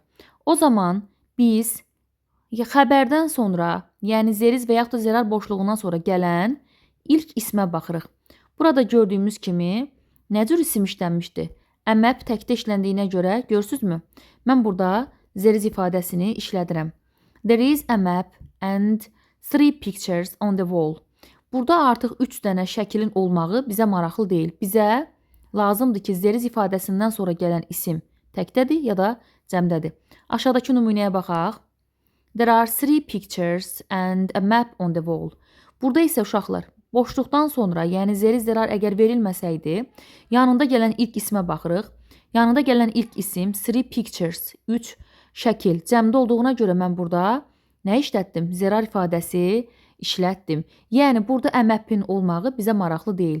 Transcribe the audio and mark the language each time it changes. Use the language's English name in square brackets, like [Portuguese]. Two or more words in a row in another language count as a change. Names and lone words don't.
[Azerbaijani] O zaman biz xəbərdən sonra, yəni zəriz və yaxud da zərər boşluğundan sonra gələn ilk ismə baxırıq. Burada gördüyümüz kimi nə cür isim işlənmişdir? Əməp təkdə işləndiyinə görə görürsünüzmü? Mən burada zəriz ifadəsini işlədirəm. [English] There is a map and 3 pictures on the wall. [Azerbaijani] Burada artıq 3 dənə şəklin olmağı bizə maraqlı deyil. Bizə lazımdır ki, zəriz ifadəsindən sonra gələn isim təkdədir ya da cəmdədir. Aşağıdakı nümunəyə baxaq. [English] There are 3 pictures and a map on the wall. [Azerbaijani] Burada isə uşaqlar, boşluqdan sonra, yəni zərar əgər verilməsəydi, yanında gələn ilk ismə baxırıq. Yanında gələn ilk isim 3 pictures, 3 şəkil cəmdə olduğuna görə mən burada nə işlətdim? Zərar ifadəsi işlətdim. Yəni, burada əməpin olmağı bizə maraqlı deyil.